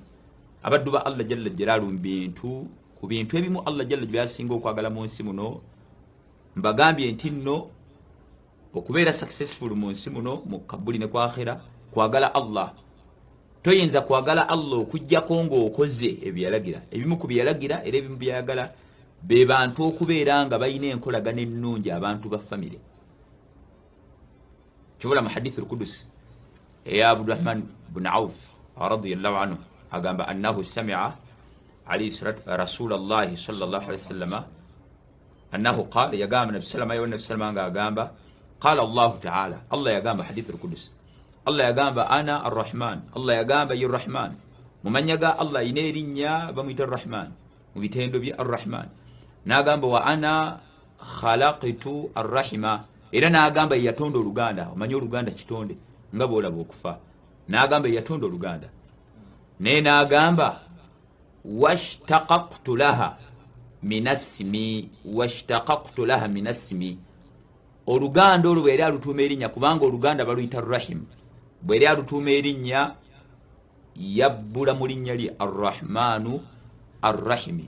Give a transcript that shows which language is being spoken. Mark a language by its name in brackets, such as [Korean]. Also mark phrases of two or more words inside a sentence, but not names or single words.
[Ganda] Abaddu ba Allah [Arabic] جل جلاله [Ganda] ku bintu ebimu Allah jalla byasinga okwagala mu nsi muno, mbagambye nti nno okubeera successful mu nsi muno mu kabuli ne ku akhira, kwagala Allah. Toyinza kwagala Allah okujjako ng'okoze ebyalagira. Ebimu ku byalagira era ebimu byayagala be bantu okubeera nga balina enkolagana ennungi abantu ba famire. Kibula mu [Arabic] الحديث القدسي [Ganda] ya Abdurrahman bin Auf [Arabic] رضي الله عنه agamba أنه سمع عليه الصلاة رسول الله صلى الله عليه وسلم أنه قال, [Ganda] yagamba Nabi sallallahu agamba [Arabic] قال الله تعالى, [Ganda] Allah yagamba [Arabic] الحديث القدسي, [Ganda] Allah yagamba [Arabic] أنا الرحمن, [Ganda] Allah yagamba ye Rahman, mumanyaga Allah ine erinnya bamuyita ar-Rahman mu bitendo bya ar-Rahman, n'agamba [Arabic] وأنا خلقت الرحم, [Ganda] era n'agamba yatonda oluganda. Omanyi oluganda kitonde nga bw'olaba okufa, n'agamba yatonda oluganda, naye n'agamba [Arabic] واشتققت لها من اسمي, واشتققت لها من اسمي, [Ganda] oluganda olwo bw'eri alutuuma erinnya, kubanga oluganda baluyita rahim, bw'eri alutuuma erinnya yabbula mu linnya lye [Arabic] الرحمن الرحيم.